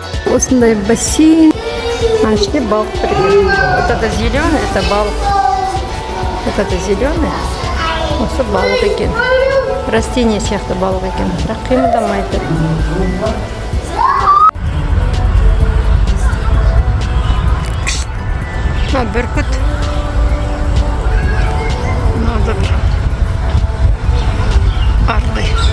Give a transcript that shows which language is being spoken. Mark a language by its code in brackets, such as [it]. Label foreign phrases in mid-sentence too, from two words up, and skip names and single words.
[kk] осындай бассейн. А ішінде балық бар екен. [ru] Вот это зеленый, это балық. Вот это зеленый. [kk] Осы балық екен. Растение сияқты балық екен. Бірақ қимылдамайды. Бүркіт. Мынада бір ардай.